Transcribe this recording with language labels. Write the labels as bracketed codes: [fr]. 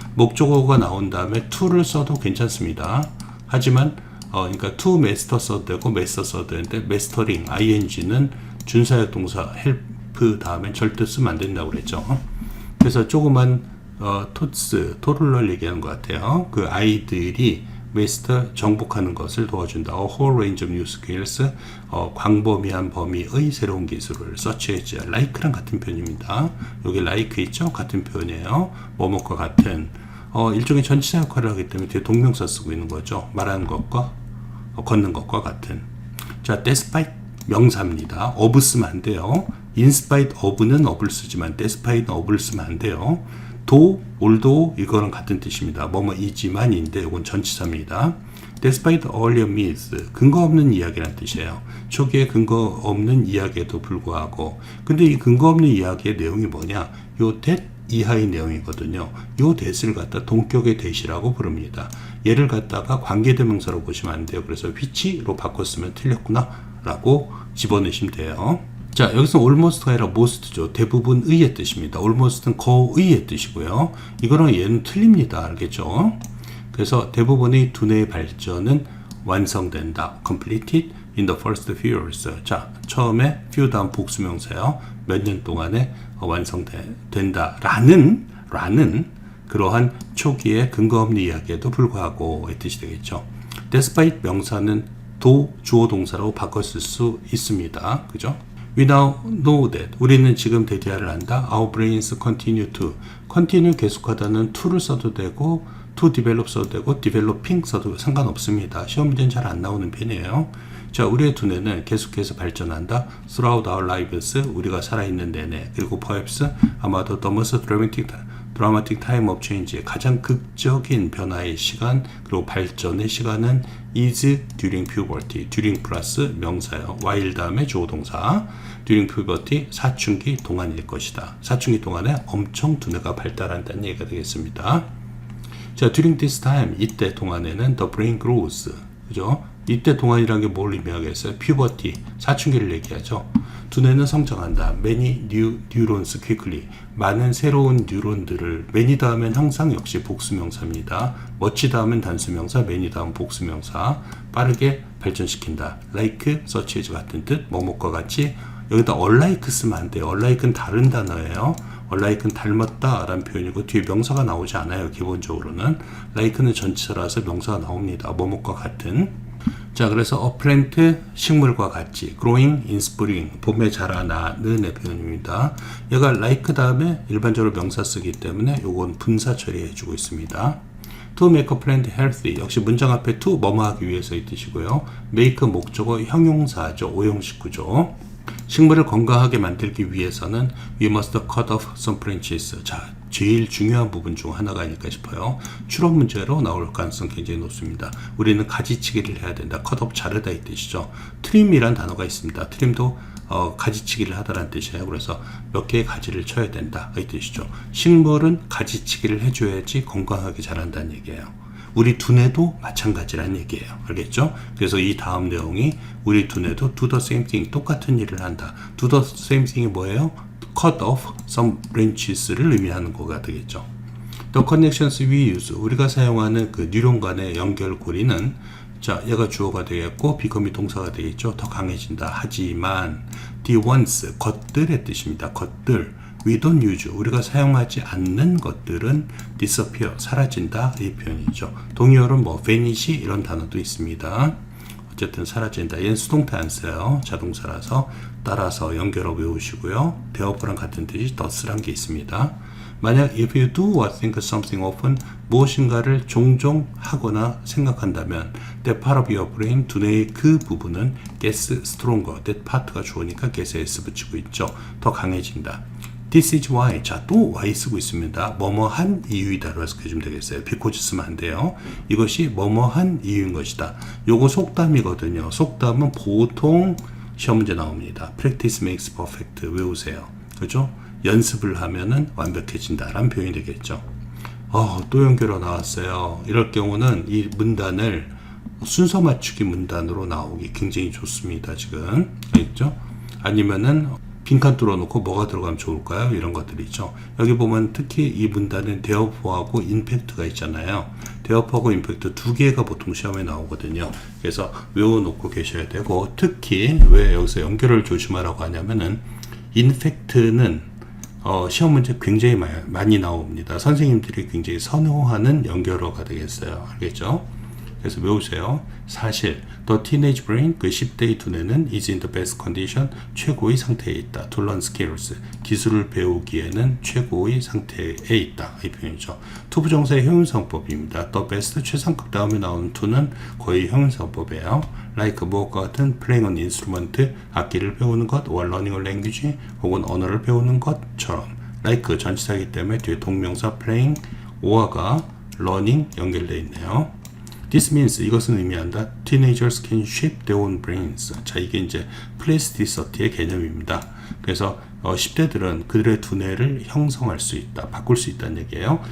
[ko] 목적어가 나온 다음에 to를 써도 괜찮습니다. 하지만 그러니까 to master 써도 되고 master 써도 되는데 mastering, ing는 준사역 동사 help 다음에 절대 쓰면 안 된다고 그랬죠. 그래서 조그만 토를 얘기하는 것 같아요. 그 아이들이 master 정복하는 것을 도와준다. [en] A whole range of new skills, [ko] 광범위한 범위의 새로운 기술을 [en] search, like랑 [ko] 같은 표현입니다. 여기 like 있죠? 같은 표현이에요. 뭐뭐과 같은 일종의 전치사 역할을 하기 때문에 뒤에 동명사 쓰고 있는 거죠. 말하는 것과 걷는 것과 같은. 자, despite 명사입니다. of 쓰면 안 돼요. in spite of는 of을 쓰지만 despite of를 쓰면 안 돼요. do, although 이거랑 같은 뜻입니다. 뭐뭐이지만인데 이건 전치사입니다. [en] despite earlier myths, [ko] 근거 없는 이야기라는 뜻이에요. 초기에 근거 없는 이야기에도 불구하고. 근데 이 근거 없는 이야기의 내용이 뭐냐? 요 that 이하의 내용이거든요. 요 that을 갖다 동격의 that이라고 부릅니다. 얘를 갖다가 관계대명사로 보시면 안 돼요. 그래서 which로 바꿨으면 틀렸구나 라고 집어넣으시면 돼요. 자, 여기서 almost가 아니라 most죠. 대부분의의 뜻입니다. almost는 거의의 뜻이고요. 이거랑 얘는 틀립니다. 알겠죠? 그래서 대부분의 두뇌의 발전은 완성된다. [en] completed in the first few years. [ko] 자, 처음에 few 다음 복수명사요. 몇 년 동안에 완성된다. 라는 그러한 초기의 근거 없는 이야기에도 불구하고 의 뜻이 되겠죠. despite 명사는 도 주어 동사로 바꿨을 수 있습니다. 그죠? [en] We now know that. [ko] 우리는 지금 대디아를 한다. [en] Our brains continue [ko] 계속하다는 to를 써도 되고 to develop 써도 되고 developing 써도 상관없습니다. 시험 문제는 잘 안 나오는 편이에요. 자, 우리의 두뇌는 계속해서 발전한다. [en] Throughout our lives, [ko] 우리가 살아있는 내내. 그리고 [en] perhaps [ko] 아마도 [en] the most dramatic time of change [ko] 의 가장 극적인 변화의 시간 그리고 발전의 시간은 [en] is during puberty. [ko] during 플러스 명사요. while 다음에 주어동사. [en] during puberty [ko] 사춘기 동안일 것이다. 사춘기 동안에 엄청 두뇌가 발달한다는 얘기가 되겠습니다. [en] 자, during this time [ko] 이때 동안에는 [en] the brain grows. [ko] 그죠? 이때 동안이라는 게 뭘 의미하겠어요? puberty 사춘기를 얘기하죠. 두뇌는 성장한다. [en] many new neurons quickly. [ko] 많은 새로운 뉴런들을 many 다음엔 항상 역시 복수명사입니다. much 다음엔 단수명사, many 다음 복수명사. 빠르게 발전시킨다. like, such as 같은 뜻, 뭐뭐과 같이. 여기다 unlike 쓰면 안 돼요. unlike는 다른 단어예요. unlike는 닮았다 라는 표현이고 뒤에 명사가 나오지 않아요. 기본적으로는. like는 전치사라서 명사가 나옵니다. 뭐뭐과 같은. 자, 그래서 a plant 식물과 같이 [en] growing in spring [ko] 봄에 자라나는 표현입니다. 얘가 like 다음에 일반적으로 명사 쓰기 때문에 요건 분사 처리해 주고 있습니다. [en] to make a plant healthy [ko] 역시 문장 앞에 to 뭐뭐 하기 위해서의 뜻이고요. make 목적어 형용사죠. 오형식 구조. 식물을 건강하게 만들기 위해서는 [en] we must cut off some branches. [ko] 자, 제일 중요한 부분 중 하나가 아닐까 싶어요. 추론 문제로 나올 가능성 굉장히 높습니다. 우리는 가지치기를 해야 된다. cut off 자르다 이 뜻이죠. trim이란 단어가 있습니다. trim도 가지치기를 하다라는 뜻이에요. 그래서 몇 개의 가지를 쳐야 된다 이 뜻이죠. 식물은 가지치기를 해줘야지 건강하게 자란다는 얘기예요. 우리 두뇌도 마찬가지란 얘기예요. 알겠죠? 그래서 이 다음 내용이 우리 두뇌도 [en] do the same thing [ko] 똑같은 일을 한다. do the same thing이 뭐예요? [en] cut off some branches [ko] 를 의미하는 거가 되겠죠. [en] The connections we use [ko] 우리가 사용하는 그 뉴런 간의 연결고리는 자, 얘가 주어가 되겠고 become이 동사가 되겠죠. 더 강해진다. 하지만 the ones 것들의 뜻입니다. 것들 [en] we don't use [ko] 우리가 사용하지 않는 것들은 disappear 사라진다 이 표현이죠. 동의어로는 뭐 vanish 이런 단어도 있습니다. 어쨌든 사라진다. 얘는 수동태 안 써요. 자동사라서 따라서 연결어 외우시고요. 대어법랑 같은 뜻이 thus란 게 있습니다. 만약 [en] if you do or think something often [ko] 무엇인가를 종종 하거나 생각한다면 [en] that part of your brain [ko] 두뇌의 그 부분은 [en] gets stronger that part가 [ko] 주어니까 get에 s 붙이고 있죠. 더 강해진다. [en] This is why. [ko] 자, 또 why 쓰고 있습니다. 뭐뭐한 이유이다로 해석해주면 되겠어요. because 쓰면 안 돼요. 이것이 뭐뭐한 이유인 것이다. 요거 속담이거든요. 속담은 보통 시험 문제 나옵니다. [en] Practice makes perfect. [ko] 외우세요. 그죠? 연습을 하면은 완벽해진다라는 표현이 되겠죠. 또 연결어 나왔어요. 이럴 경우는 이 문단을 순서 맞추기 문단으로 나오기 굉장히 좋습니다. 지금. 알겠죠? 아니면은 빈칸 뚫어놓고 뭐가 들어가면 좋을까요? 이런 것들이죠. 여기 보면 특히 이 문단은 대어포하고 임팩트가 있잖아요. 대어포하고 임팩트 두 개가 보통 시험에 나오거든요. 그래서 외워놓고 계셔야 되고 특히 왜 여기서 연결을 조심하라고 하냐면은 인팩트는 시험 문제 굉장히 많이 나옵니다. 선생님들이 굉장히 선호하는 연결어가 되겠어요. 알겠죠? 그래서 외우세요. 사실 [en] the teenage brain [ko] 그 10대의 두뇌는 [en] is in the best condition [ko] 최고의 상태에 있다. [en] to learn skills [ko] 기술을 배우기에는 최고의 상태에 있다. 이 표현이죠. to 부정사의 형용사법입니다. the best 최상급 다음에 나오는 to는 거의 형용사법이에요. like 무엇과 같은 [en] playing an instrument [ko] 악기를 배우는 것 [en] or learning a language [ko] 혹은 언어를 배우는 것처럼 like 전치사이기 때문에 뒤에 동명사 playing or가 learning 연결되어 있네요. This means 이것은 의미한다. [en] Teenagers can shape their own brains. [ko] 자, 이게 이제 plasticity의 개념입니다. 그래서 10대들은 그들의 두뇌를 형성할 수 있다, 바꿀 수 있다는 얘기예요.